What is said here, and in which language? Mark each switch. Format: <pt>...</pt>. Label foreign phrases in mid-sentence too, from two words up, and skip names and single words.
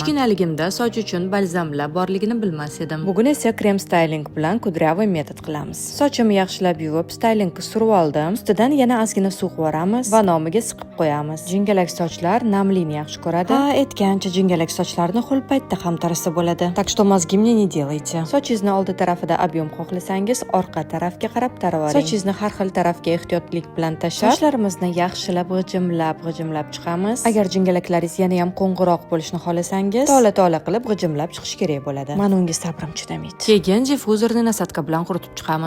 <uz>Kichkinaligimda soch uchun balzamlar borligini bilmas edim. Bugun esa krem styling bilan kudryavoy metod qilamiz. Sochimni yaxshilab yuvib, stylingga surib oldim. Ustidan yana ozgina suv qo'yamiz va nomiga siqib qo'yamiz. Jingalak sochlar namlikni yaxshi ko'radi. Aytgancha jingalak sochlarni ho'l paytda ham tarasa bo'ladi.</uz> <ru>Так что mozgi мне не делайте.</ru> <uz>Sochingizni oldi tarafida объем xohlasangiz, orqa tarafga qarab tarab oling. Sochingizni har xil tarafga ehtiyotlik bilan tashlab, sochlarimizni yaxshilab g'ijimlab chiqamiz. Agar jingalaklaringiz yana ham qo'ng'iroq bo'lishini xohlasangiz, tola qilib g'ijimlab chiqish kerak bo'ladi. Men unga sabrim chidamaydi. Keyin difuzorni nasatka bilan quritib chiqamiz.</uz>